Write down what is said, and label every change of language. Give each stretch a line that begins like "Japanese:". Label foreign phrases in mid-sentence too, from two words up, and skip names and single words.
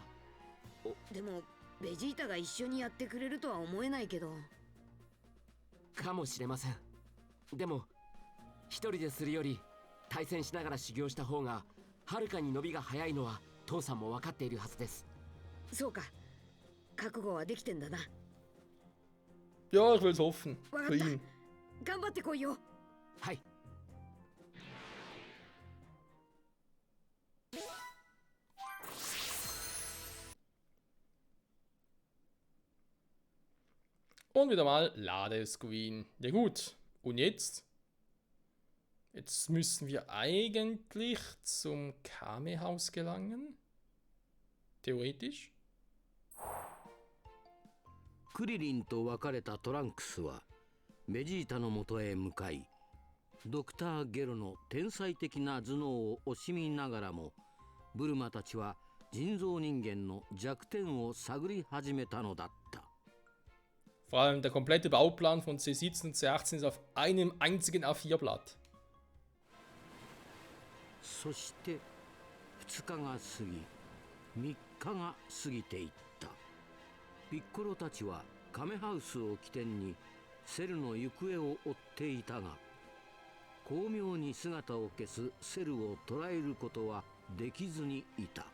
Japanese: でもベジータが一緒にやってくれるとは思えないけど。かもしれません。でも一人でするより対戦しながら修行した方がはるかに伸びが早いのは父さんも分かっているはずです。そうか、覚悟はできてんだな。
German: Ja, ich will es hoffen.
Japanese: わか
German: Für
Japanese: った、
German: ihn.
Japanese: 頑張ってこいよ。はい。
German: Und wieder mal Ladescreen. Ja gut. Und jetzt? Jetzt müssen wir eigentlich zum Kame-Haus gelangen. Theoretisch.
Japanese: クリリンと別れたトランクスはベジータのもとへ向かい、ドクター・ゲロの天才的な頭脳を惜しみながらも、ブルマたちは人造人間の弱点を探り始めたのだった。
German: Vor allem der komplette Bauplan von C17 und C18 ist auf einem einzigen A4-Blatt.
Japanese: そして2日が過ぎ、3日が過ぎていった。ピッコロたちはカメハウスを起点にセルの行方を追っていたが、巧妙に姿を消すセルを捕らえることはできずにいた。